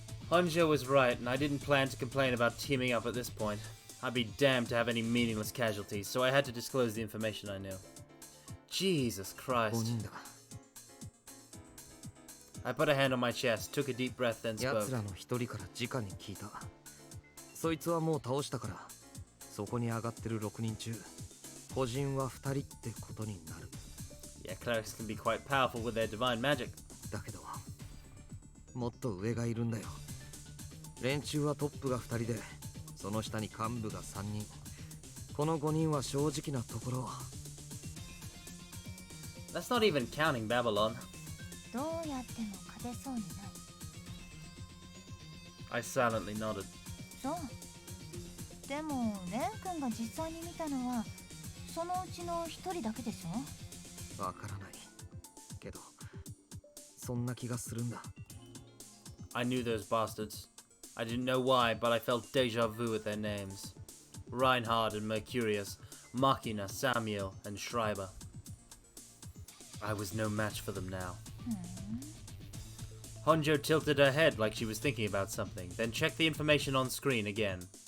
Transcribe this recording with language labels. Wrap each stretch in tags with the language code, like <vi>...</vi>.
<en>Honjo was right, and I didn't plan to complain about teaming up at this point. I'd be damned to have any meaningless casualties, so I had to disclose the information I knew. Jesus Christ. I put a hand on my chest, took a deep breath, then spoke.</en> <ja>奴らの一人から直に聞いた。そいつはもう倒したから、そこに上がってる6人中、個人は2人ってことになる。</ja> <en>Yeah, clerics can be quite powerful with their divine magic.</en> <ja>だけど、もっと上がいるんだよ。連中はトップが2人で、その下に幹部が3人。この5人は正直なところ。</ja> <en>That's not even counting Babylon.</en> <ja>どうやっても勝てそうにない。</ja> <en>I silently nodded.</en> <ja>そう。でもレン君が実際に見たのはそのうちの一人だけでしょ。わからない。けど、そんな気がするんだ。</ja> <en>I knew those bastards. I didn't know why, but I felt deja vu at their names. Reinhard and Mercurius, Machina, Samuel, and Schreiber. I was no match for them now. Honjo tilted her head like she was thinking about something, then checked the information on screen again.</en>